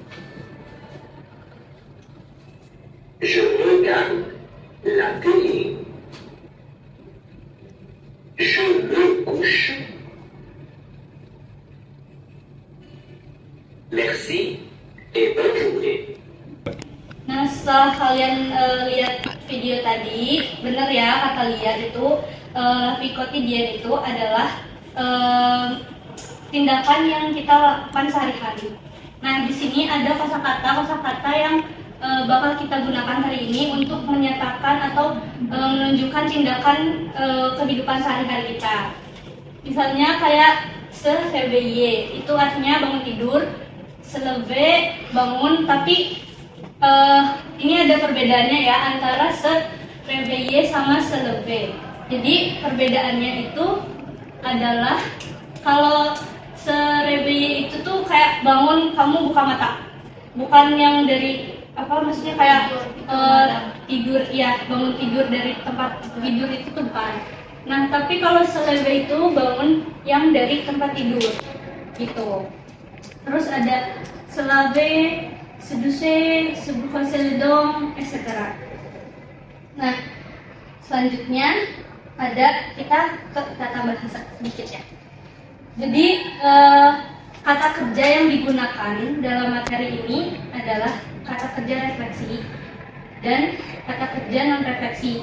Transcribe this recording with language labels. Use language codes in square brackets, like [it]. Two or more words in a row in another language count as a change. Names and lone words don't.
[fr] Je regarde la télé. Je me couche. Merci et bonne journée. [id] Nah, setelah kalian lihat video tadi, benar ya kata lihat itu [fr] la vie quotidienne [id] itu adalah tindakan yang kita lakukan sehari-hari. Nah, di sini ada kosakata yang bakal kita gunakan hari ini untuk menyatakan atau menunjukkan tindakan kehidupan sehari-hari kita. Misalnya kayak [fr] se réveiller, [id] itu artinya bangun tidur. [fr] Se lever, [id] bangun, tapi ini ada perbedaannya ya antara [fr] se réveiller [id] sama [fr] se lever. [id] Jadi perbedaannya itu adalah kalau [fr] se réveiller [id] itu tuh kayak bangun, kamu buka mata, bukan yang dari maksudnya kayak tidur ya, bangun tidur dari tempat tidur itu tuh bukan. Nah, tapi kalau [fr] se lever [id] itu bangun yang dari tempat tidur gitu. Terus ada [fr] se laver, se doucher, se brosser les dents, [id] etc. Nah, selanjutnya kita ke kata bahasa sedikit ya. Jadi kata kerja yang digunakan dalam materi ini adalah kata kerja refleksi dan kata kerja non refleksi.